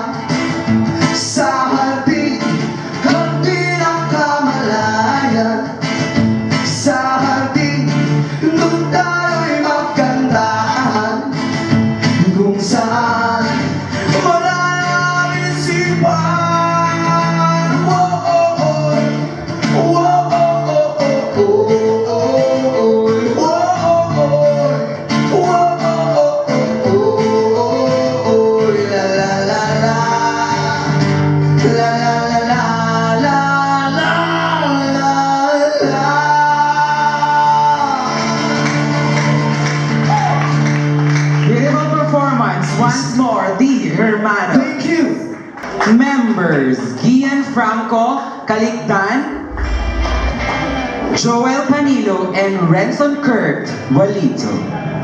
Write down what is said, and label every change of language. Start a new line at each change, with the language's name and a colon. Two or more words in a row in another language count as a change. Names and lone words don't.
Filipino: Sa hardin, hardin ang kamalayan. Sa hardin, doon tayo'y magkantahan. Kung saan maraming isipan. Whoa-oh-oh, whoa-oh-oh-oh-oh, whoa-oh-oh, whoa-oh-oh-oh-oh, la-la-la-la, la-la-la-la-la-la-la.
English: Beautiful performance. Once more, the Hermano. Thank you. Members, Gian Franco Calictan, Joel Panilo, and Renson Kurt Walito.